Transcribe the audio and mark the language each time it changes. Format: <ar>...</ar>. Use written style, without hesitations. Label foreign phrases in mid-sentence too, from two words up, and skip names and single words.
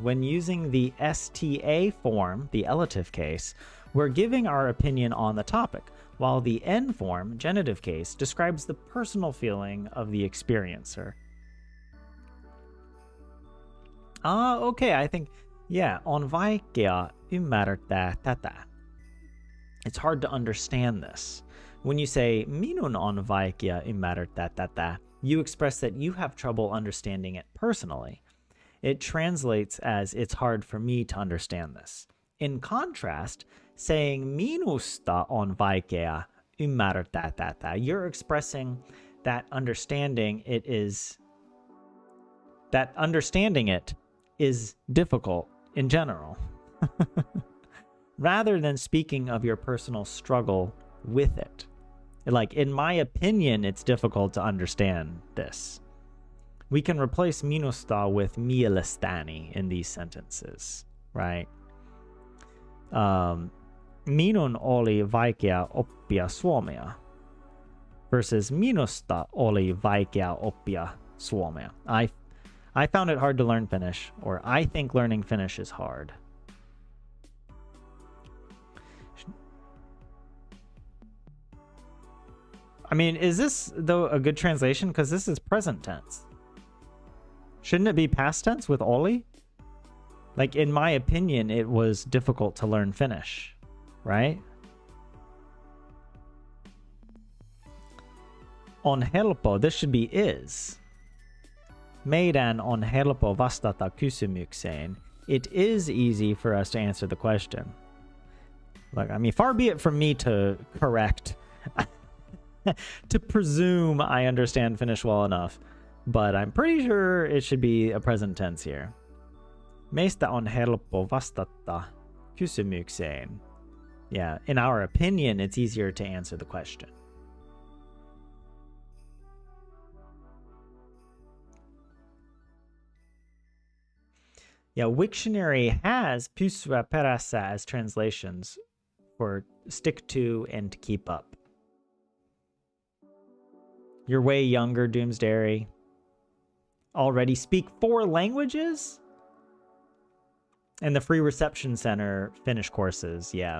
<en>When using the STA form, the elative case, we're giving our opinion on the topic, while the N form, genitive case, describes the personal feeling of the experiencer. Okay, I think, yeah,</en> <fi>on vaikea ymmärtää tätä.</fi> <en>It's hard to understand this. When you say,</en> <fi>minun on vaikea ymmärtää tätä,</fi> <en>you express that you have trouble understanding it personally. It translates as, it's hard for me to understand this. In contrast, saying</en> <fi>minusta on vaikea ymmärtää tätä,</fi> <en>you're expressing that understanding it is difficult in general. Rather than speaking of your personal struggle with it. Like, in my opinion, it's difficult to understand this. We can replace minusta with mielestäni in these sentences, right?</en> <fi>Minun oli vaikea oppia suomea versus minusta oli vaikea oppia suomea.</fi> <en>I found it hard to learn Finnish, or I think learning Finnish is hard. I mean, is this, though, a good translation? Because this is present tense. Shouldn't it be past tense with oli? Like, in my opinion, it was difficult to learn Finnish, right?</en> <fi>On helppo,</fi> <en>this should be is.</en> <fi>Meidän on helppo vastata kysymykseen.</fi> <en>It is easy for us to answer the question. Like, I mean, far be it from me to correct... to presume I understand Finnish well enough, but I'm pretty sure it should be a present tense here.</en> <fi>Meistä on helppo vastata kysymykseen.</fi> <en>Yeah, in our opinion, it's easier to answer the question. Yeah, Wiktionary has</en> <fi>pysyä perässä</fi> <en>as translations for stick to and to keep up. You're way younger, Doomsday. Already speak 4 languages? And the Free Reception Center Finnish courses, yeah.</en>